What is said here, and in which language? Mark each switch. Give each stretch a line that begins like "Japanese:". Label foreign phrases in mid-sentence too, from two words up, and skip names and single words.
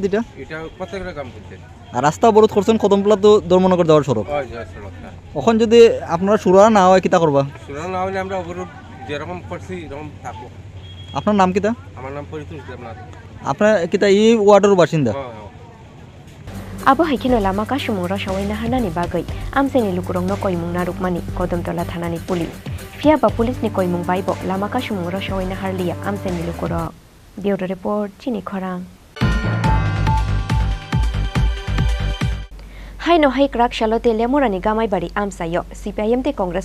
Bangla: এটা প্রত্যেকটা গ্রাম পঞ্চায়েত আর রাস্তা অবরোধ করছেন কদমতলা তো ধর্মনগর যাওয়ার সড়ক ওই যাওয়ার সড়কটা এখন যদি আপনারা সুরা না হয় কিতা করবা সুরা না হলে আমরা অবরোধ যেরকম করছি এরকম থাকবো। আপনার নাম কিতা? আমার নাম পরিতোষ দেবনাথ। আপনার কিতা এই ওয়ার্ডের বাসিন্দা?
Kok Borok: abo haikino lama ka shumura shawaina hanani bagai amseni lukurongno koimung narukmani kodamtola thanani pulis fia ba pulis ni koimung baibo lama ka shumura shawaina harlia amseni lukurok
English: bureau report
Kok Borok: Chini Khorang Haino hai krak shalote lemurani gamai bari amsayo CPIM te Congress